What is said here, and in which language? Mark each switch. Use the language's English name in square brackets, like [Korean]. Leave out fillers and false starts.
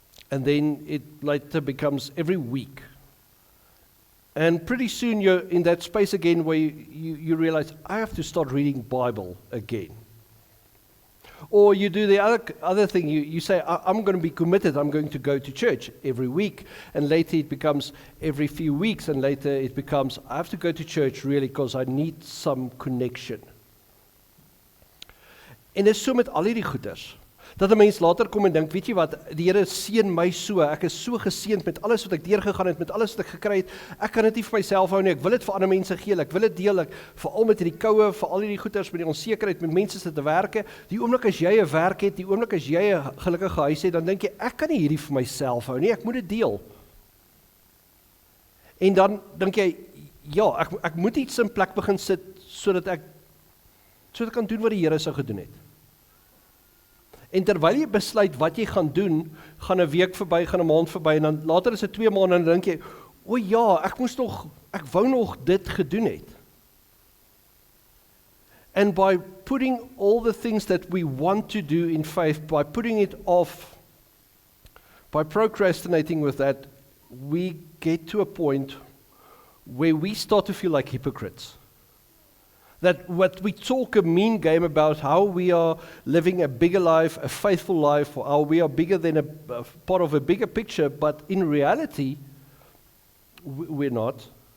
[English] And then it later becomes every week. And pretty soon you're in that space again where you realize, I have to start reading Bible again. Or you do the other thing, you say, I'm going to be committed, I'm going to go to church every week. And later it becomes every few weeks, and later it becomes, I have to go to church really because I need some connection. [Afrikaans] En dis so met al hierdie goeders, dat 'n mens later kom en dink, weet jy wat, die Here seën my so, ek is so geseënd met alles wat ek deurgegaan het, met alles wat ek gekry het, ek kan dit nie vir myself hou nie, ek wil dit vir ander mense gee, ek wil dit deel, veral met hierdie koue, vir al hierdie goeders, met die onsekerheid, met mense sit te werke, die oomblik as jy 'n werk het, die oomblik as jy 'n gelukkige huis het, dan dink jy, ek kan nie hierdie vir myself hou nie, ek moet dit deel. En dan dink jy, ja, ek moet iets in plek begin sit, sodat ek kan doen wat die Here sou gedoen het. En terwyl jy besluit wat jy gaan doen, gaan 'n week verby, gaan 'n maand verby, en dan later is dit 2 maande, en dan dink jy, o ja, ek wou nog dit gedoen het. [English] And by putting all the things that we want to do in faith, by putting it off, by procrastinating with that, we get to a point where we start to feel like hypocrites. That what we talk a mean game about how we are living a bigger life, a faithful life, or how we are bigger than a part of a bigger picture, but in reality, we're not.